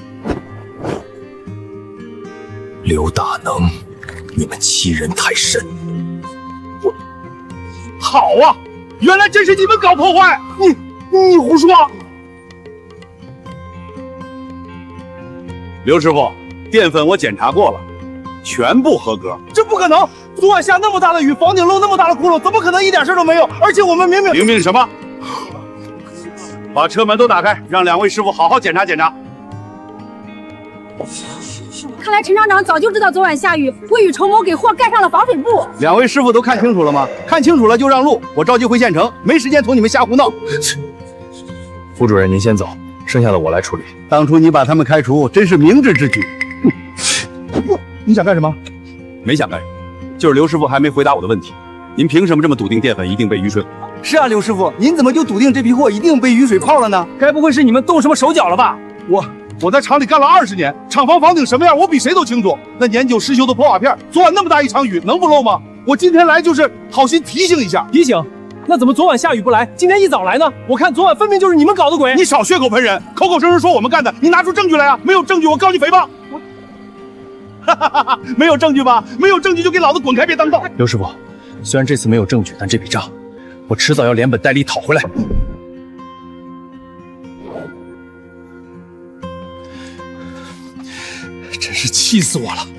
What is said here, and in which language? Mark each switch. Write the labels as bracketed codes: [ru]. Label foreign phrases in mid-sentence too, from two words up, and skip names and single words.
[zh] 劉大能，你們欺人太甚！好啊，原來真是你們搞破壞！你胡說！劉師傅，澱粉我檢查過了，全部合格。這不可能！昨晚下那麼大的雨，房頂漏那麼大的窟窿，怎麼可能一點事都沒有？而且我們明明什么？把車門都打開，讓2位師傅好好檢查檢查。看來陳廠長早就知道昨晚下雨，未雨綢繆給貨蓋上了防水布。 2位師傅都看清楚了嗎？看清楚了就讓路，我着急回縣城，沒時間同你們瞎胡鬧。胡主任您先走，剩下的我來處理。當初你把他們開除，真是明智之舉。你想幹什麼？沒想幹什麼，就是劉師傅還沒回答我的問題。您憑什麼這麼篤定澱粉一定被雨水毀了？是啊，劉師傅，您怎麼就篤定這批貨一定被雨水泡了呢？該不會是你們動什麼手腳了吧？我在廠裡幹了20年，廠房房頂什麼樣，我比誰都清楚。那年久失修的破瓦片，昨晚那麼大一場雨，能不漏嗎？我今天來就是好心提醒一下。提醒？那怎麼昨晚下雨不來，今天一早來呢？我看昨晚分明就是你們搞的鬼。你少血口噴人，口口聲聲說我們幹的，你拿出證據來啊！沒有證據，我告你誹謗。沒有證據吧？沒有證據就給老子滾開，別當道！劉師傅，雖然這次沒有證據，但這筆賬我遲早要連本帶利討回來。真是氣死我了！